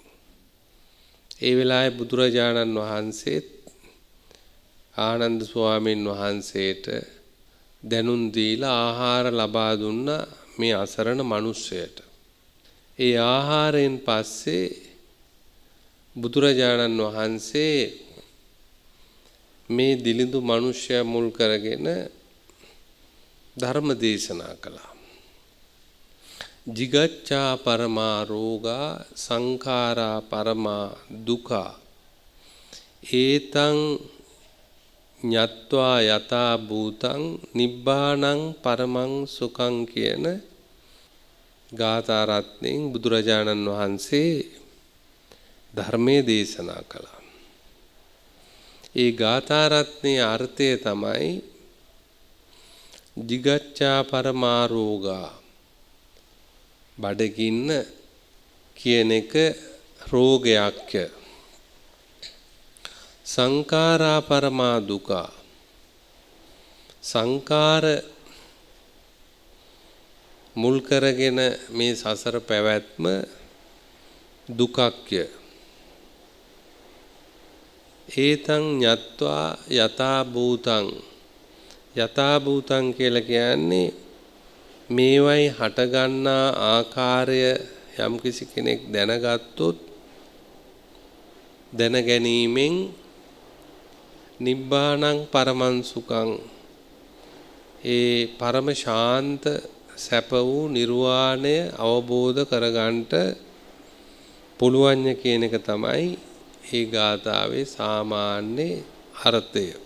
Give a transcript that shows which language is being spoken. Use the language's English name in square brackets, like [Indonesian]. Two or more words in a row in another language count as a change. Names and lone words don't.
[Sinhala] ඒ වෙලාවේ බුදුරජාණන් වහන්සේ ආනන්ද ස්වාමීන් වහන්සේට දැනුම් දීලා ආහාර ලබා දුන්න මේ අසරණ මිනිසයාට. ඒ ආහාරයෙන් පස්සේ බුදුරජාණන් වහන්සේ මේ දිලිඳු මිනිසයා මුල් කරගෙන ධර්ම දේශනා කළා. [Pali] jigaccha parama roga sankhara parama dukkha etang ඤත්වා යතා භූතං නිබ්බාණං පරමං සුඛං [Sinhala] කියන ගාථා රත්නෙන් බුදුරජාණන් වහන්සේ ධර්මයේ දේශනා කළා. ඒ ගාථා රත්නයේ අර්ථය තමයි [Pali] jigaccha paramarෝගා [Sinhala] බඩගින්න කියන එක රෝගයක්ය. [Pali] සංඛාරා පරමා දුකා [Sinhala] සංඛාර මුල් කරගෙන මේ සසර පැවැත්ම දුකක්ය. [Pali] ඒතං ඤත්වා යතා භූතං යතා භූතං [Sinhala] කියලා කියන්නේ මේවයි හටගන්නා ආකාරය යම්කිසි කෙනෙක් දැනගත්තොත් දැන ගැනීමෙන් [Pali] නිබ්බාණං පරමං සුඛං [Sinhala] ඒ පරම ශාන්ත සැප වූ නිර්වාණය අවබෝධ කරගන්නට පුළුවන් කියන එක තමයි මේ ගාථාවේ සාමාන්‍ය අර්ථය.